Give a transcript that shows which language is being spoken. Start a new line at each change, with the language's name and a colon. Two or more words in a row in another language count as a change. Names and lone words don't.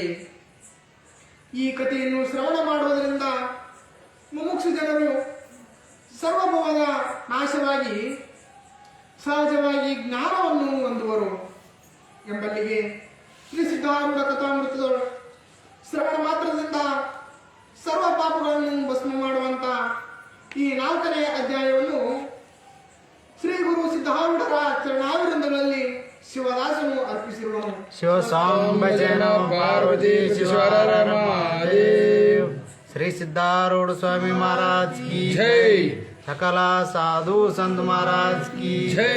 Kannada: ಈ ಕಥೆಯನ್ನು ಶ್ರವಣ ಮಾಡುವುದರಿಂದ ಮುಮುಕ್ಷು ಜನರು ಸರ್ವಭವದ ನಾಶವಾಗಿ ಸಹಜವಾಗಿ ಜ್ಞಾನವನ್ನು ಹೊಂದುವರು ಎಂಬಲ್ಲಿಗೆ ಶ್ರೀ ಸಿದ್ಧಾರೂಢ ಕಥಾಮೃತದ ಶ್ರವಣ ಮಾತ್ರದಿಂದ ಸರ್ವ ಪಾಪಗಳನ್ನು ಭಸ್ಮ ಮಾಡುವಂತ ಈ 4ನೇ ಅಧ್ಯಾಯವನ್ನು ಶ್ರೀ ಗುರು ಸಿದ್ಧಾರೂಢರ ಚರಣಾವಿರಂದಗಳಲ್ಲಿ ಶಿವದಾಸನು ಅರ್ಪಿಸಿರುವನು. ಶಿವಸಾಂಬ ಜಯ ನಮಃ ಪಾರ್ವತಿ ಶಿವರ ಮಹಾದೇವ್.
Hindi: श्री सिद्धारूढ़ स्वामी महाराज की जय. सकला साधु संत महाराज की जय.